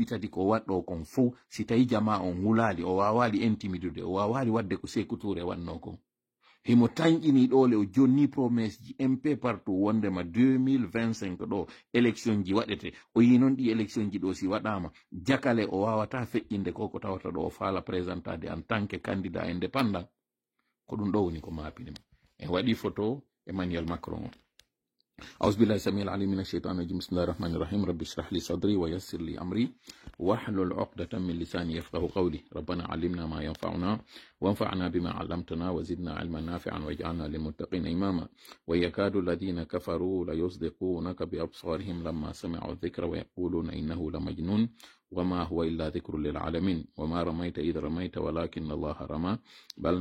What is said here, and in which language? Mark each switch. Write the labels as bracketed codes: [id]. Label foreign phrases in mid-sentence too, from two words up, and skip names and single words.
[ff] 3 ko waɗɗo kon fof si tawi jama on hulali o wawali intimidude o wawali wadde ko Sékou Touré wanno kon himo tañƴini ɗole o jonni promesse ji MP partout wondema 2025 ɗo élection ji waɗete o yi noon ɗi élection ji ɗo si waɗama jakale o wawata feƴƴinde ko tawata ɗo o faala présentade [fr] en tant que candidat indépendant [ff] ko ɗum ɗo woni ko mapinimo en waɗi photo Emmanuel Macron o [ar] أعوذ بالله السميع العليم من الشيطان الرجيم بسم الله الرحمن الرحيم رب اشرح لي صدري ويسر لي أمري واحلل عقدة من لساني يفقه قولي ربنا علمنا ما ينفعنا وانفعنا بما علمتنا وزدنا علما نافعا واجعلنا للمتقين إماما ويكاد الذين كفروا ليصدقونك بأبصارهم لما سمعوا الذكر ويقولون إنه لمجنون وما هو إلا ذكر للعالمين وما رميت إذ رميت ولكن الله رمى بل